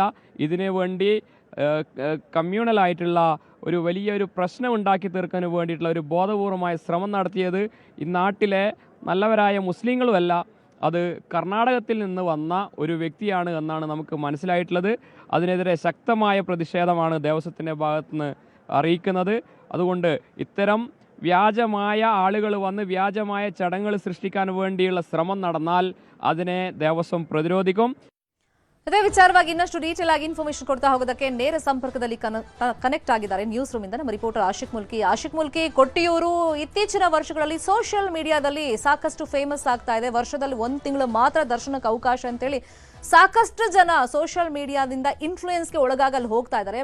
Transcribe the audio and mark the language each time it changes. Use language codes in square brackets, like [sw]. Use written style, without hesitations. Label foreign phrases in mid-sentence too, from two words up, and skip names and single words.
[ml] ഇതിനു വേണ്ടി കമ്മ്യൂണലായിട്ടുള്ള ഒരു വലിയൊരു പ്രശ്നം ഉണ്ടാക്കി തീർക്കാൻ വേണ്ടിയിട്ടുള്ള ഒരു ബോധപൂർവമായ ശ്രമം നടത്തിയത് ഈ നാട്ടിലെ നല്ലവരായ മുസ്ലിങ്ങളുമല്ല, അത് കർണാടകത്തിൽ നിന്ന് വന്ന ഒരു വ്യക്തിയാണ് എന്നാണ് നമുക്ക് മനസ്സിലായിട്ടുള്ളത്. അതിനെതിരെ ശക്തമായ പ്രതിഷേധമാണ് ദേവസ്വത്തിൻ്റെ ഭാഗത്തുനിന്ന് അറിയിക്കുന്നത്. അതുകൊണ്ട് ഇത്തരം വ്യാജമായ ആളുകൾ വന്ന് വ്യാജമായ ചടങ്ങുകൾ സൃഷ്ടിക്കാൻ വേണ്ടിയുള്ള ശ്രമം നടന്നാൽ അതിനെ ദേവസ്വം പ്രതിരോധിക്കും. [kn] ಅದೇ ವಿಚಾರವಾಗಿ ಇನ್ನಷ್ಟು ಡೀಟೇಲ್ ಆಗಿ ಇನ್ಫಾರ್ಮೇಶನ್ ಕೊಡ್ತಾ ಹೋಗೋದಕ್ಕೆ ನೇರ ಸಂಪರ್ಕದಲ್ಲಿ ಕನೆಕ್ಟ್ ಆಗಿದ್ದಾರೆ [en] news room [kn] ಇಂದ ನಮ್ಮ ರಿಪೋರ್ಟರ್ ಆಶಿಕ್ ಮುಲ್ಕಿ. ಕೊಟ್ಟಿಯೂರು ಇತ್ತೀಚಿನ ವರ್ಷಗಳಲ್ಲಿ [en] social media [kn] ಸಾಕಷ್ಟು ಫೇಮಸ್ ಆಗ್ತಾ ಇದೆ. ವರ್ಷದಲ್ಲಿ 1 ತಿಂಗಳು ಮಾತ್ರ ದರ್ಶನಕ್ಕೆ ಅವಕಾಶ ಅಂತೇಳಿ ಸಾಕಷ್ಟು ಜನ [en] social media [kn] ಇನ್ಫ್ಲೂಯೆನ್ಸ್ಗೆ ಒಳಗಾಗಲ್ಲಿ ಹೋಗ್ತಾ ಇದ್ದಾರೆ.